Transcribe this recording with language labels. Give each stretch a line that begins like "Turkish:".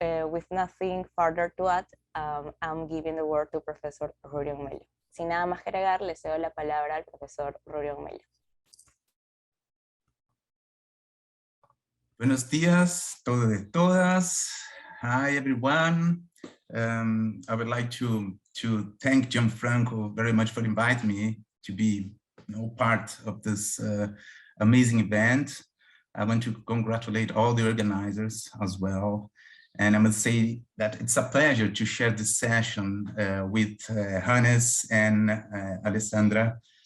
English: With nothing further to add, I'm giving the word to Professor Rurion Melio.
Spanish: Sin nada más que agregar, le cedo la palabra al profesor Rurion Melio. Buenos días, todos y todas.
English: Hi, everyone. I would like to thank Gianfranco very much for inviting me to be part of this amazing event. I want to congratulate all the organizers as well. And I must say that it's a pleasure to share this session with Hannes and Alessandra.